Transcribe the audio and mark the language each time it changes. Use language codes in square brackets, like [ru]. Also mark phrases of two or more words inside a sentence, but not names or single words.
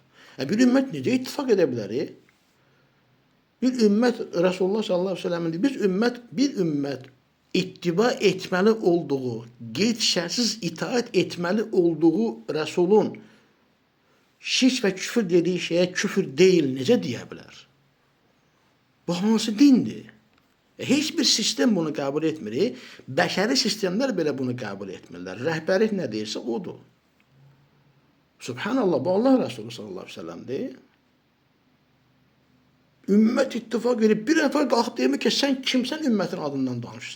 [az] Bir ümmət necə ittifak edə bilər? Bir ümmət Resulullah [ar] صلى الله عليه وسلم [az] biz bir ümmət ittiba etməli olduğu, qeyd-şərtsiz itaat etməli olduğu Resulun şirk və küfür dediği şeye küfür değil necə deyə bilər? Bu hansı dindir? Heç bir sistem bunu qəbul etmir. Bəşəri sistemlər belə bunu qəbul etmirlər. Rəhbərlik nə deyirsə odur. Subhanallah, bu Allah Resulü [ar] صلى الله عليه وسلم. [az] Ümmət ittifak edib bir nəfər qalxıb deyir ki, sən kimsən ümmətin adından danışırsan?